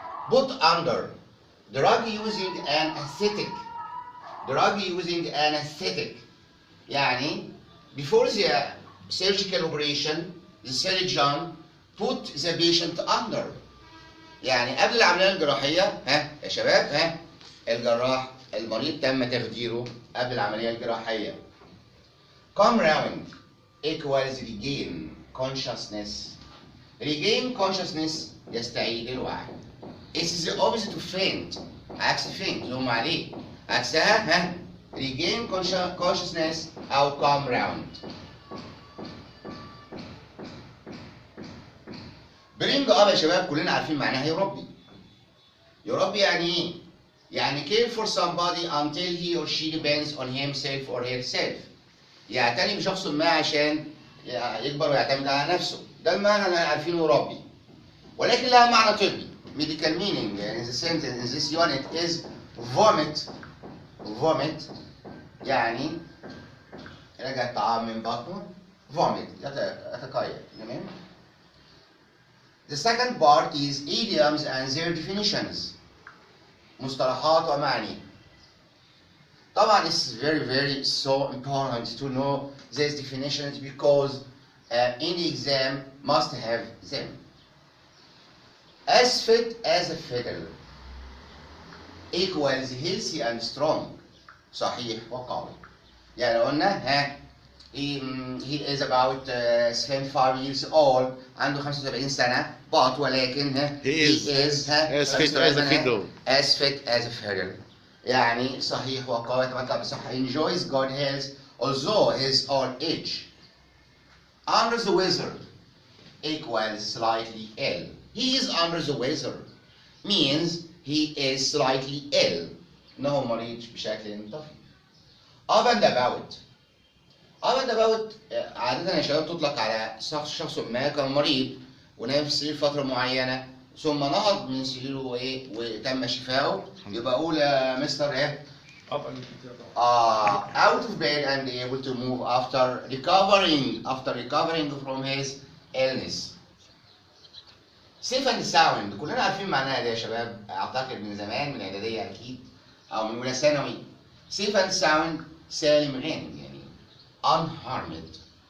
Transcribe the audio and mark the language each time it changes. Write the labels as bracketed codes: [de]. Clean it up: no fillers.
[en] put under drug using an aesthetic. drug using an aesthetic [ar] يعني [en] before the surgical operation the surgeon put the patient under. [ar] يعني قبل العملية الجراحية يا شباب الجراح المريض تم تخديره قبل العملية الجراحية. [en] come round equals regain consciousness. regain consciousness [ar] يستعيد الوعي. [en] it is the opposite of faint. [ar] عكس faint اللي هم عليه عكسها regain consciousness أو come round. bring up يا شباب كلنا عارفين معناها يربي. يربي يعني ايه؟ يعني [en] care for somebody until he or she depends on himself or herself. [ar] يعتني بشخص ما عشان يكبر ويعتمد على نفسه. ده المعنى اللي عارفينه يربي. ولكن لها معنى طبي. [en] medical meaning in the sentence in this unit is vomit. [ar] vomit يعني رجع الطعام من بطنه. [en] vomit [ar] يتقيأ. تمام؟ [en] The second part is idioms and their definitions. [ar] مصطلحات ومعاني. طبعا [en] it's very so important to know these definitions because any exam must have them. As fit as a fiddle equals healthy and strong. [ar] صحيح وقوي. يعني لو قلنا [en] he is about 75 years old [ar] عنده 75 سنة [en] but [ar] ولكن [en] he is as fit as a fiddle. as fit as a fiddle. [ar] يعني صحيح وقوي يتمتع بصحة [en] enjoys good health although his old age. Under the weather equals slightly ill. He is under the weather means he is slightly ill. [ar] إنه مريض بشكل طفيف. [en] Up and about. [ar] up and about عادة يا شباب تطلق على شخص ما كان مريض ونام في السرير فترة معينة ثم نهض من سريره وتم شفاؤه. يبقى أقول يا مستر [en] up and down. out of bed and able to move after recovering from his illness. [ar] safe and sound كلنا عارفين معناها ده يا شباب، اعتقد من زمان من اعداديه اكيد او من اولى ثانوي. safe and sound سالم غانم يعني unharmed.